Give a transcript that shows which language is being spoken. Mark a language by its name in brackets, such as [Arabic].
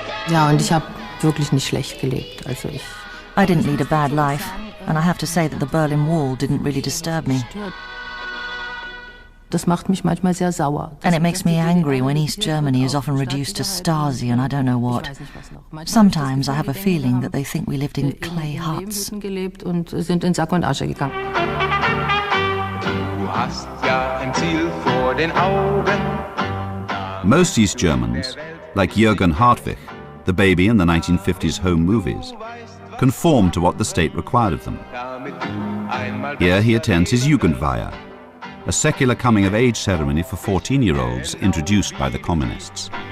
[German] Ja, und ich habe wirklich nicht schlecht gelebt. [English] I didn't lead a bad life, and I have to say that the Berlin Wall didn't really disturb me. [German] Das macht mich manchmal sehr sauer. [English] And it makes me angry when East Germany is often reduced to Stasi and I don't know what. Sometimes I have a feeling that they think we lived in clay huts. [German] Gelebt und sind in Sack und Asche gegangen. Du hast ja ein Ziel vor den Augen. [English] Most East Germans, like Jürgen Hartwig, the baby in the 1950s home movies, conform to what the state required of them. Here he attends his Jugendweihe, a secular coming-of-age ceremony for 14-year-olds introduced by the communists.